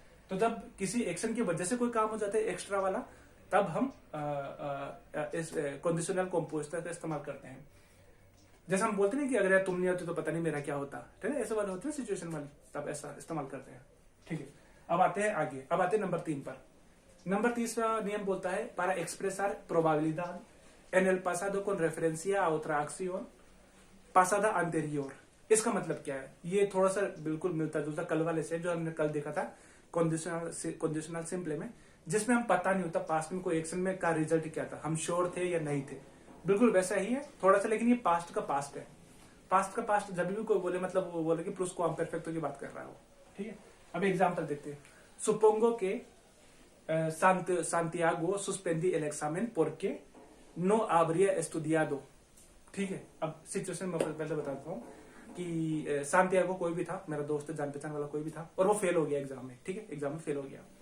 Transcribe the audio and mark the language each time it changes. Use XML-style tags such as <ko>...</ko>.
<hi>तो जब किसी एक्शन की वजह से कोई काम हो जाता है एक्स्ट्रा वाला, तब हम इस कंडीशनल कंपोजिटो का इस्तेमाल करते हैं। जैसे हम बोलते हैं कि अगर यार तुम नहीं होते तो पता नहीं मेरा क्या होता। ठीक है, ऐसे वाले होते हैं सिचुएशन वाले, तब ऐसा इस्तेमाल करते हैं। ठीक है, अब आते हैं आगे, अब आते हैं नंबर 3 पर। नंबर 3 नियम बोलता है</hi> <es>para expresar probabilidad en el pasado con referencia a otra acción pasada anterior।</es> <hi>इसका मतलब क्या है? ये थोड़ा सा बिल्कुल मिलता जुलता कल वाले से, जो हमने कल देखा था कंडीशनल सिंपले में, जिसमें हम पता नहीं होता पास्ट में कोई एक्शन में का रिजल्ट क्या था, हम श्योर थे या नहीं थे। बिल्कुल वैसा ही है थोड़ा सा, लेकिन ये पास्ट का पास्ट है। पास्ट का पास्ट जब भी कोई बोले, मतलब वो बोले कि प्लस को परफेक्टो की बात कर रहा हो। ठीक है, अब एग्जाम्पल देखते हैं।</hi> <es>सुपोंगो के Santiago suspendí el examen porque no habría estudiado।</es> <hi>ठीक है, अब सिचुएशन में पहले बताता हूँ कि सांतियागो कोई भी था, मेरा दोस्त जान पहचान वाला कोई भी था, और वो फेल हो गया एग्जाम में। ठीक है, एग्जाम में फेल हो गया।</hi>